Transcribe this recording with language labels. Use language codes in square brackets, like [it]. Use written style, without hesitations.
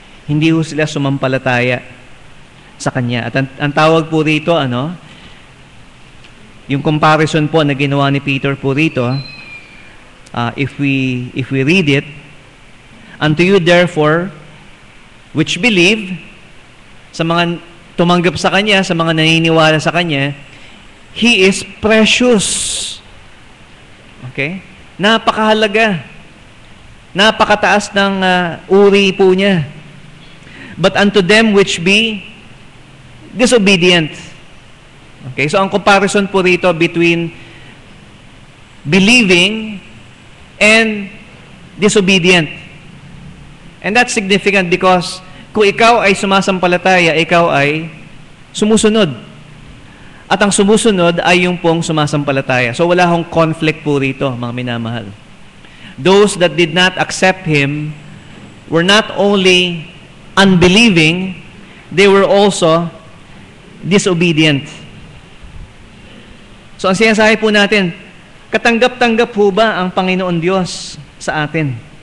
[tl] Hindi ho sila sumampalataya sa Kanya. At ang tawag po rito, yung comparison po na ginawa ni Peter po rito, [en] if we read it, unto you therefore, which believe, [tl] sa mga tumanggap sa Kanya, sa mga naniniwala sa Kanya, [en] He is precious. [tl] Okay? Napakahalaga. Napakataas ng uri po niya. [en] But unto them which be disobedient. Okay, so ang comparison po rito between believing and disobedient. And that's significant because [tl] kung ikaw ay sumasampalataya, ikaw ay sumusunod. At ang sumusunod ay yung pong sumasampalataya. So wala hong conflict po rito, mga minamahal. [en] Those that did not accept Him were not only unbelieving, they were also disobedient. [tl] So ang sinasabi po natin, katanggap-tanggap po ba ang Panginoon Diyos sa atin?